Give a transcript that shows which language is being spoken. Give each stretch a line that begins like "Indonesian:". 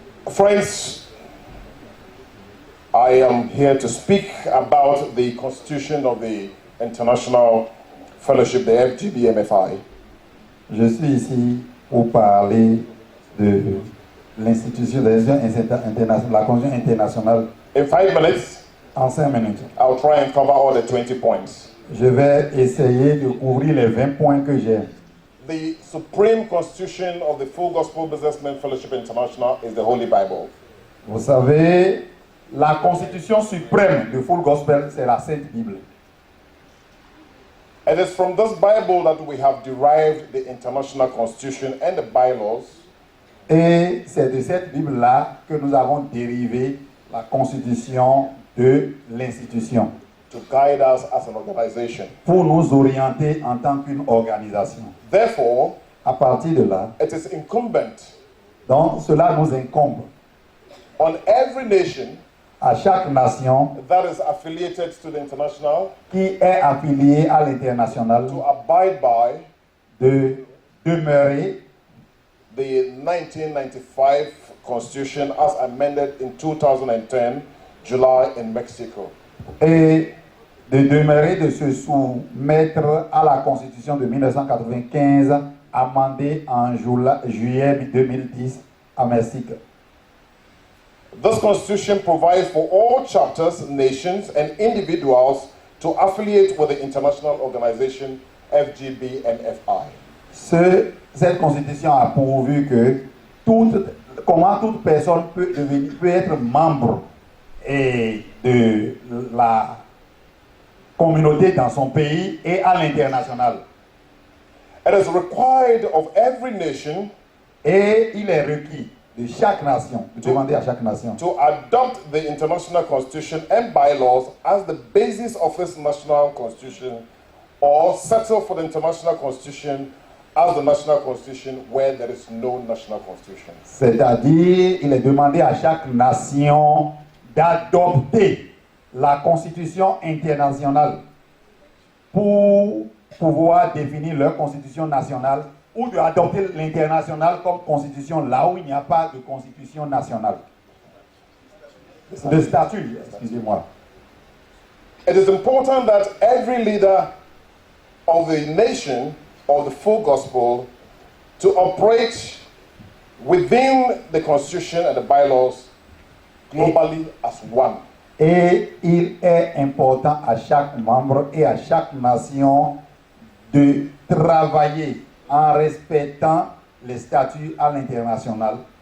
English: Friends, I am here to speak about the constitution of the International Fellowship, the FGB-MFI.
French: Je suis ici pour parler de l'institution de la Convention internationale.
English: In 5 minutes,
French: En 5 minutes,
English: I'll try and cover all the 20 points.
French: je vais essayer de couvrir les 20 points que j'ai.
English: The supreme constitution of the Full Gospel Businessmen Fellowship International is the Holy Bible.
French: Vous savez, la constitution suprême de Full Gospel, c'est la Sainte Bible.
English: It is from this Bible that we have derived the international constitution and the bylaws.
French: Et c'est de cette Bible-là que nous avons dérivé la constitution de l'institution
English: To guide us as an organization.
French: pour nous orienter en tant qu'une organisation.
English: Therefore,
French: À partir de là,
English: it is incumbent
French: donc cela nous incombe
English: on every nation
French: à chaque nation
English: that is affiliated to the international
French: qui est affiliée à l'international
English: to abide by
French: de demeurer
English: the 1995 Constitution as amended in 2010, July in Mexico.
French: et de demeurer, de se soumettre à la Constitution de 1995 amendée en juillet 2010 à Mexique.
English: This Constitution provides for all chapters, nations, and individuals to affiliate with the international organization FGB-MFI.
French: Cette Constitution a pourvu que comment toute personne peut être membre de la communauté dans son pays et à l'international.
English: It is required of every nation
French: Et il est requis de chaque nation, de demander à chaque nation,
English: to adopt the international constitution and bylaws as the basis of its national constitution, or settle for the international constitution as the national constitution where there is no national constitution.
French: c'est-à-dire il est demandé à chaque nation d'adopter la constitution internationale pour pouvoir définir leur constitution nationale ou d'adopter l'international comme constitution là où il n'y a pas de constitution nationale. De statut, excusez-moi.
English: It is important that every leader of the nation or the full gospel to operate within the constitution and the bylaws globally as one.
French: Et il est important à chaque membre et à chaque nation de travailler en respectant les statuts à l'international